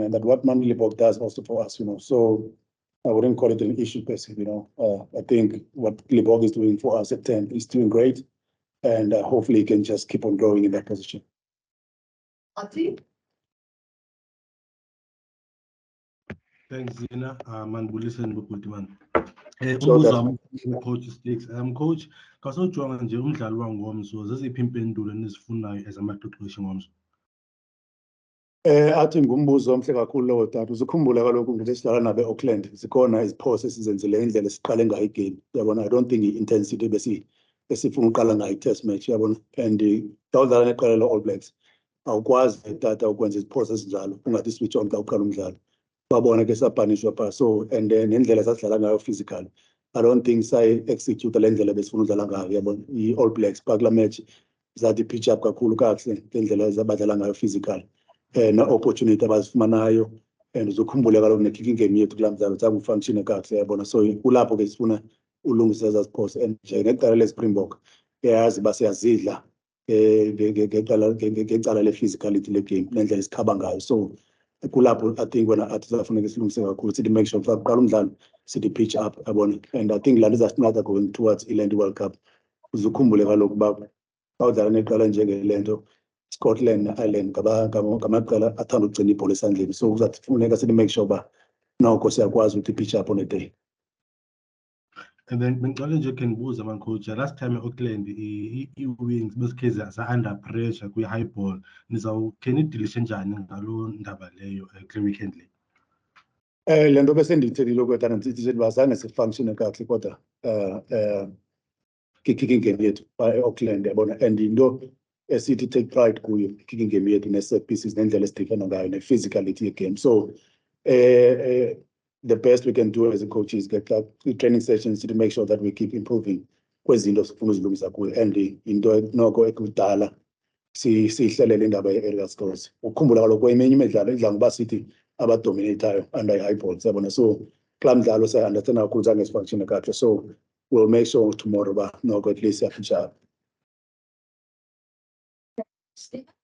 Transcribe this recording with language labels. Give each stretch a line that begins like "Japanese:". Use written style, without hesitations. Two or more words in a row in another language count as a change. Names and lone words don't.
English: And that's what Manie does also for us, So I wouldn't call it an issue, basically, I think what Liborg is doing for us at 10 is doing great. And hopefully he can just keep on growing in that position. Ati? Thanks, Zina.
Xhosa: Mandibulise Ndibhuti man. So Umbuzo that's wami coach Sticks. Coach, kasojonga nje umdlali wangomso, zeziphi impendulo enizifunayo as amaqeqeshi ngomso? Athi ngumbuzo omhle kakhulu lowo tata. Uzukhumbula kaloku ngile sidlala nabe Auckland. Zikhona iziphoso esizenzile indlela esiqale ngayo igame. Yabona,
English: I don't think
Xhosa: i-intensity besifuna uqala ngayo i-
English: test match,
Xhosa: yabona. And xa udlala neqela le-All Blacks, awukwazi tata ukwenza iziphoso ezinjalo, ungathi
English: switch on
Xhosa: xa uqala umdlalo. Babona ke sapanishwa phaa.
English: So, and then
Xhosa: nendlela sasidlala ngayo physical,
English: I don't think
Xhosa: sayi-execute le ndlela besifuna udlala ngayo, yabona. I-All Blacks phaa kulaa match zathi
English: pitch up
Xhosa: kakhulu kakuhle ngendlela zabadlala ngayo physical. Na-opportunity abazifumanayo, and uzokhumbula kaloku ne-
English: kicking game
Xhosa: yethu kulaa mdlalo zange ufunctione kakuhle, yabona. So kulapho ke sifuna ulungisa ezaa ziphoso. And nje ngeqala le-Springbok yazi uba siyazidla ngecala le-physicality le-game nendlela esikhaba ngayo. So kulapho
English: I think
Xhosa: wena athi zafuneka silungise kakhulu, sithi
English: make sure
Xhosa: xa kuqala umdlalo sithi
English: pitch up,
Xhosa: yabona.
English: And I think
Xhosa: laa nto izasinqada
English: going towards
Xhosa: i-Land World Cup. Uzukhumbule kaloku uba xa udlala neqala njengele nto, Scotland ne-Ireland ngamaqela athanda ukugcina ibhola esandleni. So kuzafuneka sithi
English: make sure
Xhosa: uba noko siyakwazi ukuthi
English: pitch up on a day.
Xhosa: And then bengicela nje ke ndibuze coach,
English: last time
Xhosa: e-Auckland i-wings besikhe za-under pressure kwi-
English: high ball,
Xhosa: khe nidilishe njani ngalo ndaba leyo kule weekend le? Le nto besendiyithelile okwetana ndithi uba zange sifunctione kakuhle kodwa
English: kicking game
Xhosa: yethu e-Auckland, yabona. And into esithi
English: take pride
Xhosa: kuyo
English: kicking game
Xhosa: yethu ne-
English: set pieces
Xhosa: nendlela esidefenda ngayo ne-physicality ye-game.
English: So the best we can do as a coach is get training sessions to make sure that we keep improving
Xhosa: kwezinto sifuna uzilungisa kuyo. And into noko ekudala siyihlelele indaba ye-aerial scores. Ukhumbula kaloku kweminye imidlalo idla ngoba sithi abadominatayo under i-
English: high balls,
Xhosa: yabona. So kulaa mdlalo siya-understand kakhulu zange sifunctione kakuhle.
English: So we'll make sure tomorrow
Xhosa: uba noko
English: at least siyafinisha up. Stephen?